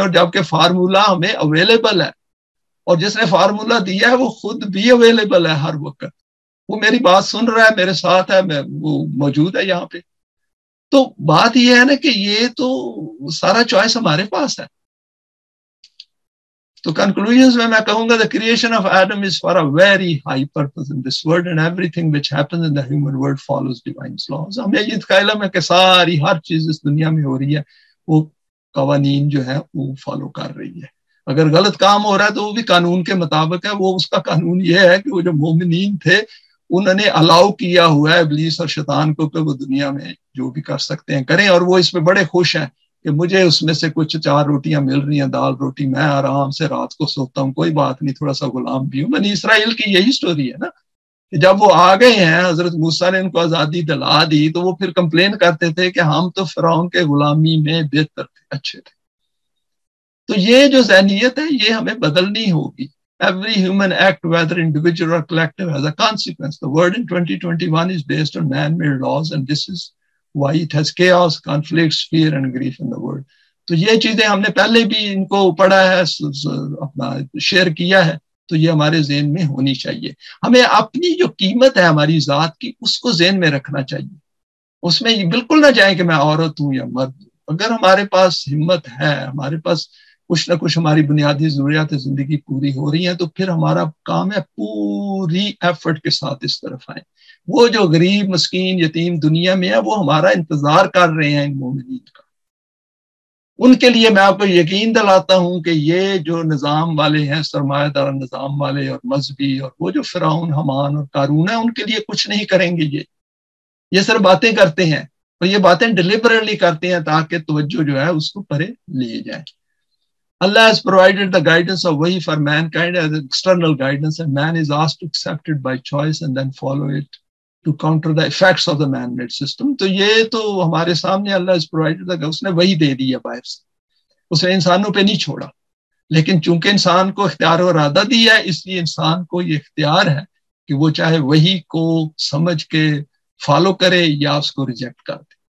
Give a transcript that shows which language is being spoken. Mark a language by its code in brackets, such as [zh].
[ur] اور جبکہ فارمولا ہمیں اویلیبل ہے، اور جس نے فارمولا دیا ہے وہ خود بھی اویلیبل ہے ہر وقت. وہ میری بات سن رہا ہے، میرے ساتھ ہے، وہ موجود ہے یہاں پہ. تو بات یہ ہے نا کہ یہ تو سارا چوائس ہمارے پاس ہے. تو کنکلوژنز میں کہوں گا [en] the creation of Adam is for a very high purpose in this world and everything which happens in the human world follows divine laws. [ur] ہمیں یہ علم ہے کہ ساری ہر چیز اس دنیا میں ہو رہی ہے وہ قوانین جو ہے وہ فالو کر رہی ہے. اگر غلط کام ہو رہا ہے تو وہ بھی قانون کے مطابق ہے. وہ اس کا قانون یہ ہے کہ وہ جو مومنین تھے انہوں نے الاؤ کیا ہوا ہے ابلیس اور شیطان کو کہ وہ دنیا میں جو بھی کر سکتے ہیں کریں، اور وہ اس میں بڑے خوش ہیں کہ مجھے اس میں سے کچھ 4 روٹیاں مل رہی ہیں، دال روٹی، میں آرام سے رات کو سوتا ہوں، کوئی بات نہیں، تھوڑا سا غلام بھی ہوں. بنی اسرائیل کی یہی سٹوری ہے نا کہ جب وہ آ گئے ہیں، حضرت موسیٰ نے ان کو آزادی دلا دی، تو وہ پھر کمپلین کرتے تھے کہ ہم تو فرعون کے غلامی میں بہتر تھے، اچھے تھے. تو یہ جو ذہنیت ہے یہ ہمیں بدلنی ہوگی. [en] Every human act, whether individual or collective, has a consequence. The world in 2021 is based on man-made laws, and this is why it has chaos, conflicts, fear, and grief in the world. [ur] تو یہ چیزیں ہم نے پہلے بھی ان کو پڑھا ہے، اپنا شیئر کیا ہے، تو یہ ہمارے ذہن میں ہونی چاہیے. ہمیں اپنی جو قیمت ہے ہماری ذات کی اس کو ذہن میں رکھنا چاہیے. اس میں بالکل نہ جائیں کہ میں عورت ہوں یا مرد ہوں. اگر ہمارے پاس ہمت ہے، ہمارے پاس کچھ نہ کچھ ہماری بنیادی ضروریات زندگی پوری ہو رہی ہیں، تو پھر ہمارا کام ہے پوری ایفرٹ کے ساتھ اس طرف آئیں. وہ جو غریب مسکین یتیم دنیا میں ہے وہ ہمارا انتظار کر رہے ہیں ان مومنین کا. ان کے لیے میں آپ کو یقین دلاتا ہوں کہ یہ جو نظام والے ہیں، سرمایہ دار نظام والے اور مذہبی، اور وہ جو فرعون، حمان اور قارون ہیں، ان کے لیے کچھ نہیں کریں گے. یہ صرف باتیں کرتے ہیں، اور یہ باتیں ڈیلیبریٹلی کرتے ہیں تاکہ توجہ جو ہے اس کو پرے لے جائیں. [en] Allah has provided the guidance of wahi for mankind as external guidance, and man is asked to accept it by choice and then follow it to counter the effects of the man-made system. [ur] تو یہ تو ہمارے سامنے [en] Allah has provided the، [ur] اس نے وہی دے دیا باہر سے، اس نے انسانوں پہ نہیں چھوڑا. لیکن چونکہ انسان کو اختیار و ارادہ دیا ہے، اس لیے انسان کو یہ اختیار ہے کہ وہ چاہے وہی کو سمجھ کے فالو کرے یا اس کو ریجیکٹ کر دے.